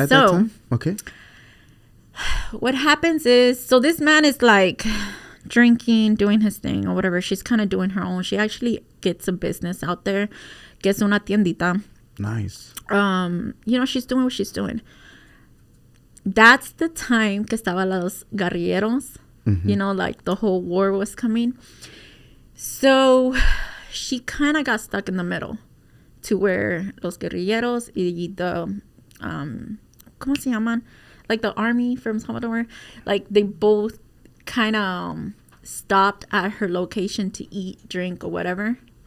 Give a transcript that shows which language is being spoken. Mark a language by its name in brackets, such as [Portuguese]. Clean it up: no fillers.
[English] At that time? Okay. What happens is, so this man is like drinking, doing his thing or whatever. She's kind of doing her own. She actually gets a business out there, gets [Spanish] una tiendita. [English] Nice. She's doing what she's doing. That's the time [Spanish] que estaba los guerrilleros. [English] Like the whole war was coming. So she kind of got stuck in the middle to where [Spanish] los guerrilleros y [English] the, [Spanish] ¿cómo se llaman? [English] Like the army from Salvador, like they both kind of stopped at her location to eat, drink, or whatever.